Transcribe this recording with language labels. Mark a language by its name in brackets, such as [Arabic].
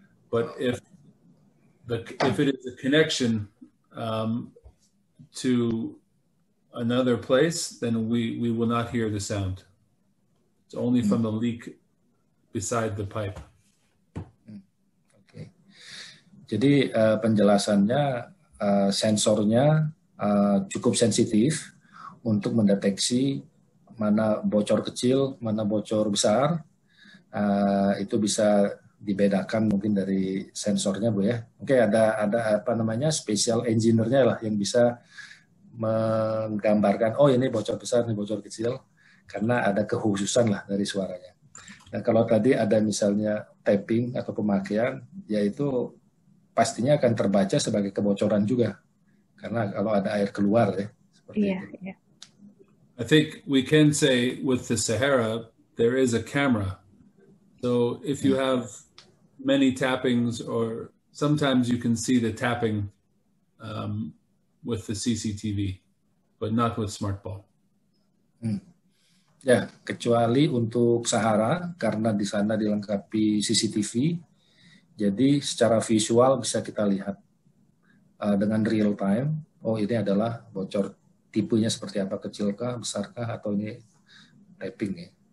[English] But if it is a connection to another place, then we will not hear the sound. It's only from the leak beside the pipe. [Indonesian] Oke. Jadi penjelasannya sensornya cukup sensitif untuk mendeteksi mana bocor kecil, mana bocor besar. Itu bisa dibedakan mungkin dari sensornya, Bu ya. Oke, ada apa namanya special engineer-nya lah yang bisa menggambarkan oh ini bocor besar, ini bocor kecil karena ada kekhususan lah dari suaranya. Nah, kalau tadi ada misalnya tapping atau pemakaian, yaitu pastinya akan terbaca sebagai kebocoran juga. Karena kalau ada air keluar ya seperti itu. Iya. [English] I think we can say with the Sahara there is a camera. So if you have many tappings, or sometimes you can see the tapping with the CCTV, but not with SmartBall. [Indonesian] Ya, kecuali untuk Sahara karena di sana dilengkapi CCTV, jadi secara visual bisa kita lihat dengan real time. Oh ini adalah bocor, tipenya seperti apa, kecilkah, besarkah, atau ini tapping ya.